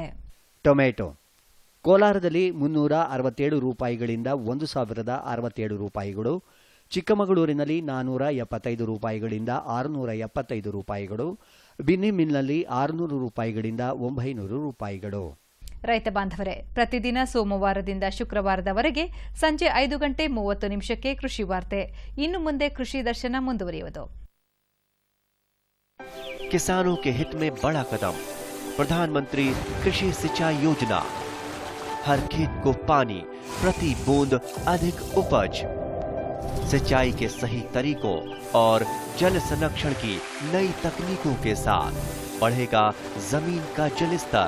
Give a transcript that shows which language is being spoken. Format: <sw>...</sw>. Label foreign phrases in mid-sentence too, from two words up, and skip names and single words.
<kn>ಟೊಮೆಟೊ ಕೋಲಾರದಲ್ಲಿ 367 ರೂಪಾಯಿಗಳಿಂದ 1067 ರೂಪಾಯಿಗಳು, ಚಿಕ್ಕಮಗಳೂರಿನಲ್ಲಿ 475 ರೂಪಾಯಿಗಳಿಂದ 675 ರೂಪಾಯಿಗಳು, ಬಿನ್ನಿ ಮಿಲ್ನಲ್ಲಿ 600 ರೂಪಾಯಿಗಳಿಂದ 900 ರೂಪಾಯಿಗಳು. ರೈತ ಬಾಂಧವರೇ, ಪ್ರತಿದಿನ ಸೋಮವಾರದಿಂದ ಶುಕ್ರವಾರದವರೆಗೆ ಸಂಜೆ 5:30 ಕೃಷಿ ವಾರ್ತೆ. ಇನ್ನು ಮುಂದೆ ಕೃಷಿ ದರ್ಶನ ಮುಂದುವರಿಯುವುದು.</kn> <hi>किसानों के हित में बड़ा कदम, प्रधानमंत्री कृषि सिंचाई योजना। हर खेत को पानी, प्रति बूंद अधिक उपज। सिंचाई के सही तरीकों और जल संरक्षण की नई तकनीकों के साथ बढ़ेगा जमीन का जल स्तर।</hi>